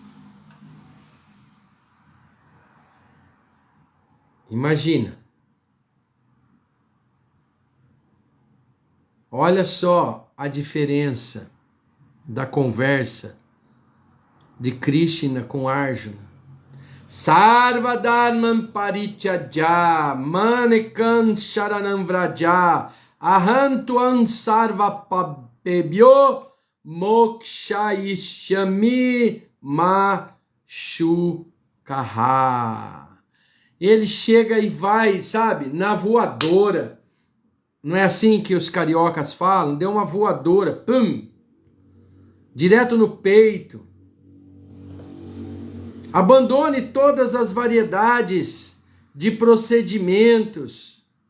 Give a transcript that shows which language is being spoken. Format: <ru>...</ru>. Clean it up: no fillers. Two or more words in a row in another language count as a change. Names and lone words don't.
<pt>Imagina. Olha só a diferença da conversa de Krishna com Arjuna.</pt> <sa>Sarva dharman parityajya manekan sharanam vraja aham tuam sarva pabebhyo mokshayishyami mashukaha.</sa> <pt>Ele chega e vai, sabe, na voadora. Não é assim que os cariocas falam? Deu uma voadora, pum, direto no peito. Abandone todas as variedades de procedimentos.</pt>